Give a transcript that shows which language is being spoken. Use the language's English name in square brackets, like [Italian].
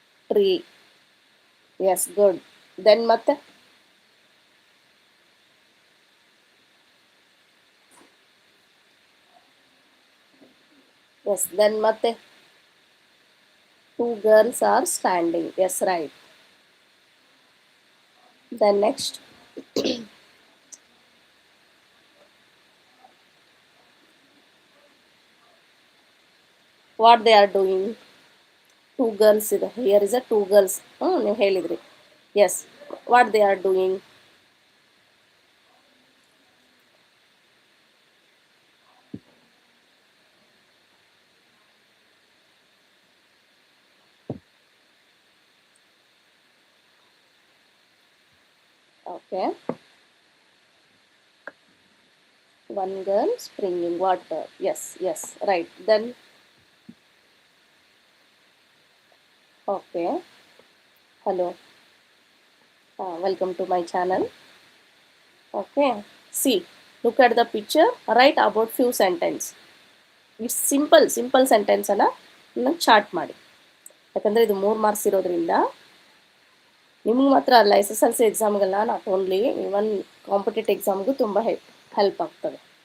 [English] Tree, yes, good. Then ಮತ್ತೆ yes, then ಮತ್ತೆ 2 girls are standing. Yes, right. Then next, what they are doing. Two girls ಇದೆ, here is a two girls. [Kannada] ನೀವು ಹೇಳಿದ್ರಿ. [English] Yes, what they are doing. Okay, one girl springing water. Yes, yes, right. Then okay, hello, welcome to my channel. Okay, see, look at the picture, write about few sentence. [Kannada] It's simple ಸೆಂಟೆನ್ಸನ್ನು ನನಗೆ chart ಮಾಡಿ, ಯಾಕಂದರೆ ಇದು 3 marks ಇರೋದ್ರಿಂದ ನಿಮ್ಗೆ ಮಾತ್ರ ಅಲ್ಲ, SSLC ಎಕ್ಸಾಮ್ಗೆಲ್ಲ, [English] not only even [Kannada] competitive ಎಕ್ಸಾಮ್ಗೂ ತುಂಬ help ಆಗ್ತದೆ.